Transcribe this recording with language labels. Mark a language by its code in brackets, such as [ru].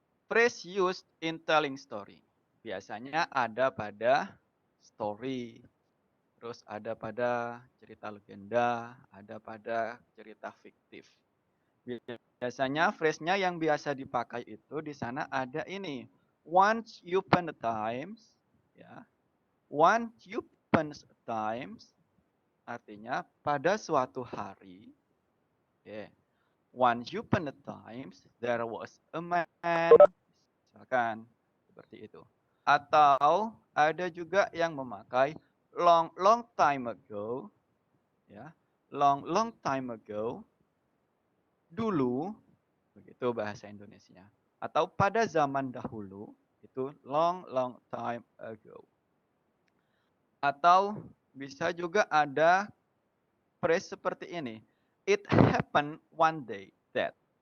[en] Phrase used in telling story. [id] Biasanya ada pada story, terus ada pada cerita legenda, ada pada cerita fiktif. Biasanya phrase-nya yang biasa dipakai itu di sana ada ini. [en] Once upon a times, ya. Once upon a times [id] artinya pada suatu hari. [en] Okay. Once upon a times there was a man. [id] Misalkan seperti itu. Atau ada juga yang memakai [en] long time ago, [id] ya. [en] Long time ago. [id] Dulu, begitu bahasa Indonesia. Atau pada zaman dahulu, itu [en] long time ago. [id] Atau bisa juga ada phrase seperti ini. [en] It happened one day that.